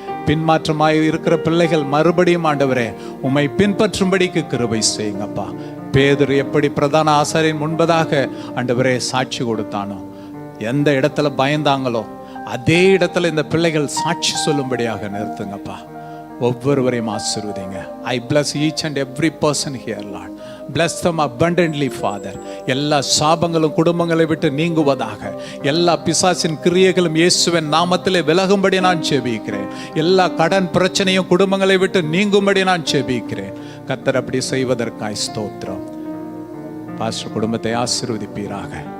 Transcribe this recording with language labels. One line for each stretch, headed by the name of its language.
Tamil: பின்மாற்றமாய் இருக்கிற பிள்ளைகள் மறுபடியும் ஆண்டவரே உம்மை பின்பற்றும்படிக்கு கிருபை செய்யுங்கப்பா. பேதுரு எப்படி பிரதான ஆசாரியன் முன்பதாக ஆண்டவரே சாட்சி கொடுத்தானோ, எந்த இடத்துல பயந்தாங்களோ அதே இடத்துல இந்த பிள்ளைகள் சாட்சி சொல்லும்படியாக நிறுத்துங்கப்பா. ஒவ்வொருவரையும் ஆசீர்வதிங்க.
English: I bless each and every person here, Lord. Bless them abundantly, Father.
Tamil: எல்லா சாபங்களும் குடும்பங்களை விட்டு நீங்குவதாக. எல்லா பிசாசின் கிரியைகளும் இயேசுவின் நாமத்திலே விலகும்படி நான் ஜெபிக்கிறேன். எல்லா கடன் பிரச்சனையும் குடும்பங்களை விட்டு நீங்கும்படி நான் ஜெபிக்கிறேன். கர்த்தர் அப்படி செய்வதற்காய் ஸ்தோத்திரம். பாஸ்டர் குடும்பத்தை ஆசீர்வதிப்பீராக.